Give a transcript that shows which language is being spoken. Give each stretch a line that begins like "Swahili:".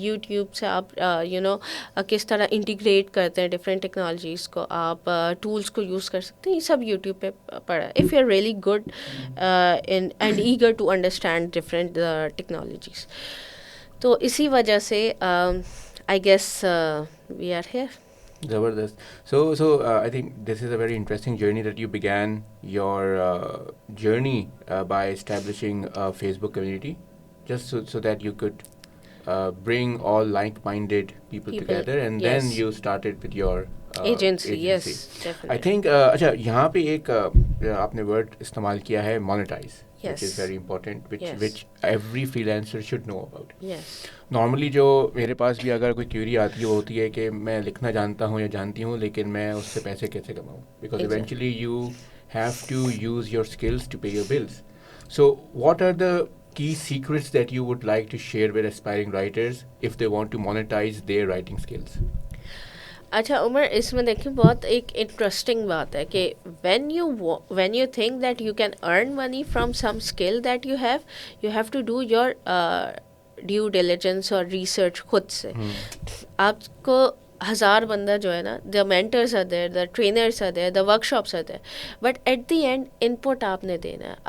Urdu: YouTube سے آپ کس طرح انٹیگریٹ کرتے ہیں ڈفرینٹ ٹیکنالوجیز کو, آپ ٹولس کو یوز کر سکتے ہیں, یہ سب یوٹیوب پہ پڑا ہے.
English: If you are really good and eager to understand different technologies.
Urdu: تو اسی وجہ سے
English: I guess we are here.
Urdu: Zabardast.
English: So I think this is a very interesting journey that you began your journey by establishing a Facebook community, just so that you could bring all like-minded people together, and yes. then you started with your agency. Yes, definitely. I think
Urdu: اچھا یہاں پہ ایک آپ نے word استعمال کیا ہے
English: monetize, which is very important, which every freelancer should know about. Yes.
Urdu: Normally جو میرے پاس بھی اگر کوئی کیوری آتی ہے وہ ہوتی ہے کہ میں لکھنا جانتا ہوں یا جانتی ہوں, لیکن میں اس سے پیسے کیسے کماؤں,
English: Because eventually you have to use your skills to pay your bills. So what are the key secrets that you would like to share with aspiring writers if they want to monetize their writing skills?
Urdu: اچھا عمر، اس میں دیکھیں بہت ایک interesting بات ہے کہ
English: when you think that you can earn money from some skill that you have to do your due diligence اور research
Urdu: خود سے. آپ کو 1000 بندہ جو ہے نا،
English: the mentors are there, the trainers are there, the workshops are there, but at the end input
Urdu: آپ نے دینا ہے.